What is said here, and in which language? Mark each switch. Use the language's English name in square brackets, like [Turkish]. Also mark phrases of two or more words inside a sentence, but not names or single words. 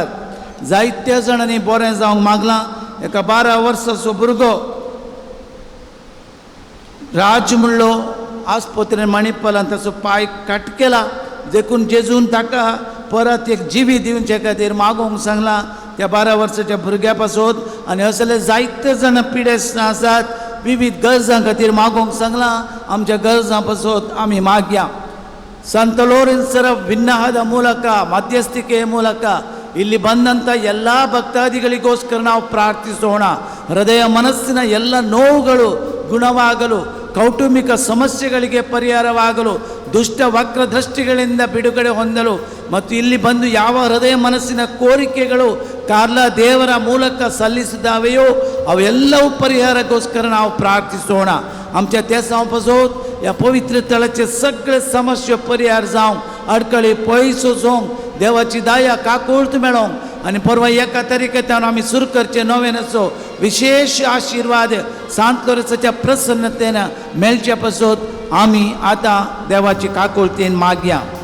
[Konkani] जायत्या जाणांनी बरें जावंक मागलां. एका 12 वर्साचो भुरगो राज म्हणलो आस्पत्रेन मणिपालान ताचो पाय कट केला, देखून जेजून ताका परत एक जिवी दिवचे खातीर मागोवंक सांगलां त्या 12 वर्साच्या भुरग्या पासत. आनी असले जायते जाण पिडेस्त आसात, विविध गरजां खातीर मागोवंक सांगलां. आमच्या गरजां पासत आमी मागया. [Kannada] ಸಂತ ಲೋರೆನ್ಸರ ವಿನ್ನಹದ ಮೂಲಕ ಮಧ್ಯಸ್ಥಿಕೆಯ ಮೂಲಕ ಇಲ್ಲಿ ಬಂದಂಥ ಎಲ್ಲ ಭಕ್ತಾದಿಗಳಿಗೋಸ್ಕರ ನಾವು ಪ್ರಾರ್ಥಿಸೋಣ. ಹೃದಯ ಮನಸ್ಸಿನ ಎಲ್ಲ ನೋವುಗಳು ಗುಣವಾಗಲು, ಕೌಟುಂಬಿಕ ಸಮಸ್ಯೆಗಳಿಗೆ ಪರಿಹಾರವಾಗಲು, ದುಷ್ಟ ವಕ್ರದೃಷ್ಟಿಗಳಿಂದ ಬಿಡುಗಡೆ ಹೊಂದಲು ಮತ್ತು ಇಲ್ಲಿ ಬಂದು ಯಾವ ಹೃದಯ ಮನಸ್ಸಿನ ಕೋರಿಕೆಗಳು ಕಾರ್ಲ ದೇವರ ಮೂಲಕ ಸಲ್ಲಿಸಿದಾವೆಯೋ ಅವೆಲ್ಲವೂ ಪರಿಹಾರಕ್ಕೋಸ್ಕರ ನಾವು ಪ್ರಾರ್ಥಿಸೋಣ. [Konkani] आमच्या त्या पासत या पवित्र तळाचे सगळे समस्या परिहार जावं, अडकळी पयस वचोंक, देवाची दया काकूळट मेळोंक आनी परवा 1 तारखेच्यान आमी सुरू करचे नोवेनाचो विशेष आशिर्वाद सांत लोरेसाच्या प्रसन्नतेन मेळचे पासत आमी आतां देवाची काकूळटेन मागया.